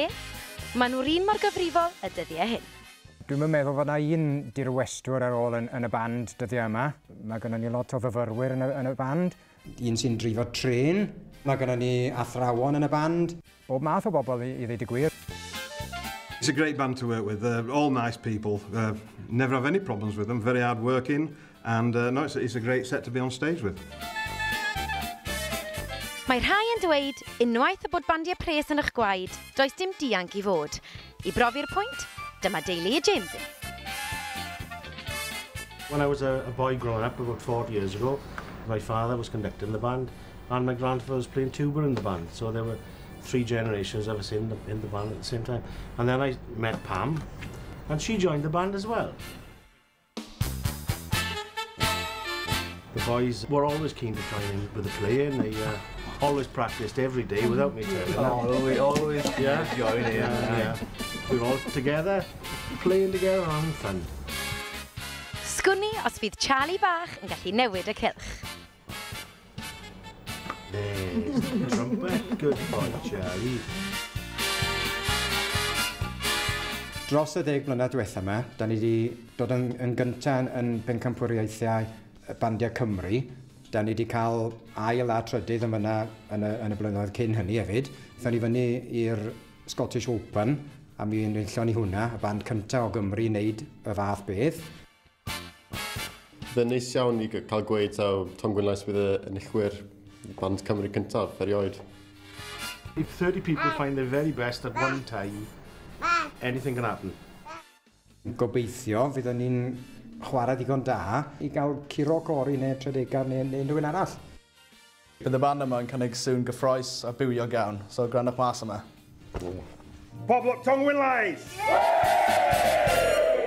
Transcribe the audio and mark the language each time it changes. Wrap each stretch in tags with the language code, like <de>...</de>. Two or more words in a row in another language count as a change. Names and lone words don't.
<cy>Maen nhw'r un mor gyfrifol y dyddiau hyn. Dwi'n meddwl fod yna un dirwestwr ar ôl yn y band dyddiau yma. Mae gennym ni lot o fyfyrwyr yn y band. Un sy'n drifo tren. Mae gennym ni athrawon yn y band. Bob math o bobl i ddweud y gwir.</cy> <en>It's a great band to work with. All nice people. Never have any problems with them. Very hard working. And no, it's a great set to be on stage with.</en> <cy>Mae rhai yn dweud, unwaith y bod bandiau pres yn eich gwaed, does dim dianc i fod. I brofi'r pwynt, dyma deulu y Jameses.</cy> <en>When I was a boy growing up about 40 years ago, my father was conducting the band and my grandfather was playing tuba in the band. So there were 3 generations of us in the band at the same time. And then I met Pam and she joined the band as well. The boys were always keen to join in with the playing. They always practiced every day without me telling them. Always join in. Yeah. We were all together, playing together and having fun.</en> <cy>Sgwni os fydd Charlie bach yn gallu newid y cylch.</cy> <en>There's the trumpet. Good boy, Charlie.</en> <cy>Dros y 10 blynedd diwethaf yma, da ni wedi dod yn gyntaf yn bencampwriaethau bandiau Cymru. Da ni wedi cael ail a trydydd yn fyna yn y blynyddoedd cyn hynny hefyd. Tha ni fyny i'r Scottish Open, a mi enillon ni hwnna, y band cyntaf o Gymru i wneud y fath beth. Bydd neis iawn i cael gweud taw Tongwynlais bydd y enillwyr band Cymru cyntaf erioed.</cy> <en>If 30 people find their very best at one time, anything can happen.</en> <cy>Gobeithio fydd ni'n chwarae digon da i gael curo cori neu tredegar neu unrhyw un arall. Bydd y band yma yn cynnig sŵn gyffroes a bywiog iawn, so grandwch mas yma. Poblwch Tongwynlais!</cy>